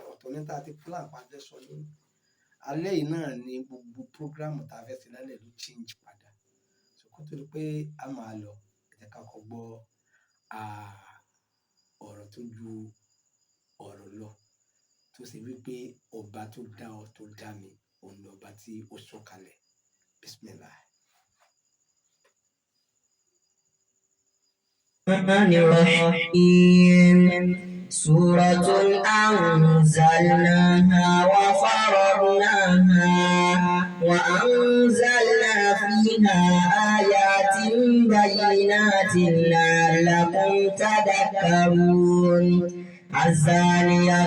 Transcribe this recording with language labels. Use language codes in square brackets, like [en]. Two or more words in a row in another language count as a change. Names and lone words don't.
[yo] Ọ̀tọ̀ ní tá a ti plan pa fẹ́ sọ ní alẹ́ yìí náà ni gbogbo prógrámù tá a fẹ́ ṣe lálẹ́ ló change padà. So kó tó di pé a máa lọ, ẹ jẹ́ ká kọ́kọ́ gbọ́ ọ̀rọ̀ tó ju ọ̀rọ̀ lọ, tó ṣe wípé ọba tó dá ọ tó dá mi, òun ni ọba tí ó sọ̀kalẹ̀. Bismillah. [ar] سورة أنزلناها وفرضناها وأنزلنا فيها آيات بينات لعلكم تذكرون الزانية